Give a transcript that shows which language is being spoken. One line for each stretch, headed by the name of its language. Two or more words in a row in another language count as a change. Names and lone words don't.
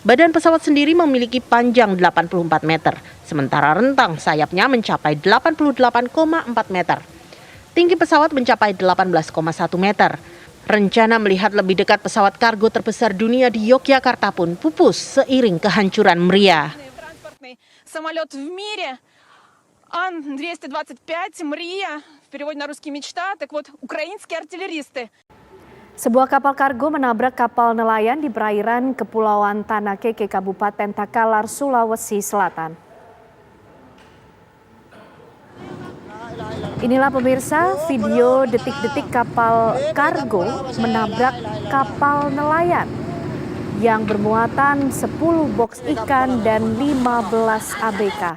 Indonesian: Badan pesawat sendiri memiliki panjang 84 meter, sementara rentang sayapnya mencapai 88,4 meter. Tinggi pesawat mencapai 18,1 meter. Rencana melihat lebih dekat pesawat kargo terbesar dunia di Yogyakarta pun pupus seiring kehancuran meriah.
Russian: Самолет в мире Ан-225 «Мрия», в переводе на русский «мечта», так вот, украинские артиллеристы.
Indonesian: Sebuah kapal kargo menabrak kapal nelayan di perairan Kepulauan Tanah Keke, Kabupaten Takalar, Sulawesi Selatan. Inilah pemirsa video detik-detik kapal kargo menabrak kapal nelayan yang bermuatan 10 boks ikan dan 15 ABK.